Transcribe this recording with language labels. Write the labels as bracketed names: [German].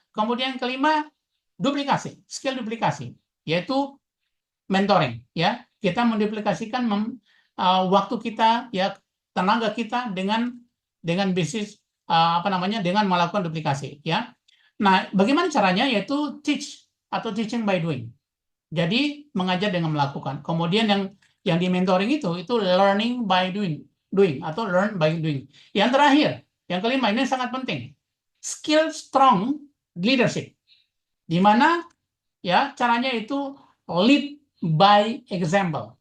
[Indonesian] Kemudian kelima, skill duplikasi, yaitu mentoring, ya. Kita menduplikasikan waktu kita, ya, tenaga kita dengan bisnis dengan melakukan duplikasi, ya. Nah, bagaimana caranya? Yaitu [English] teaching by doing. [Indonesian] Jadi mengajar dengan melakukan. Kemudian yang di mentoring itu [English] learning by doing [Indonesian] atau [English] learn by doing. [Indonesian] Yang terakhir, yang kelima, ini sangat penting. [English] Skill strong leadership. [Indonesian] Di mana ya caranya itu [English] lead by example.